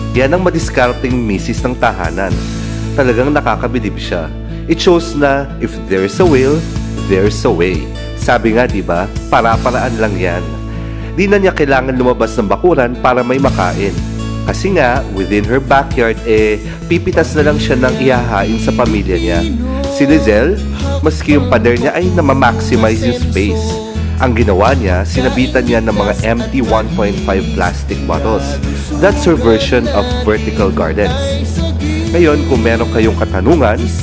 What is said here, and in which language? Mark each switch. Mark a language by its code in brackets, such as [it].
[tl] Yan ang madiskarteng misis ng tahanan. Talagang nakakabilib siya. [en] It shows [tl] na [en] if there's a will, there's a way. [tl] Sabi nga, di ba? Para-paraan lang yan. Di na niya kailangan lumabas ng bakuran para may makain. Kasi nga, [en] within her backyard, [tl] pipitas na lang siya ng ihahain sa pamilya niya. Si Lizelle, maski yung pader niya ay namamaximize yung space. Ang ginawa niya, sinabitan niya ng mga empty 1.5 plastic bottles. [en] That's her version of vertical gardens. [tl] Ngayon, kung meron kayong katanungan,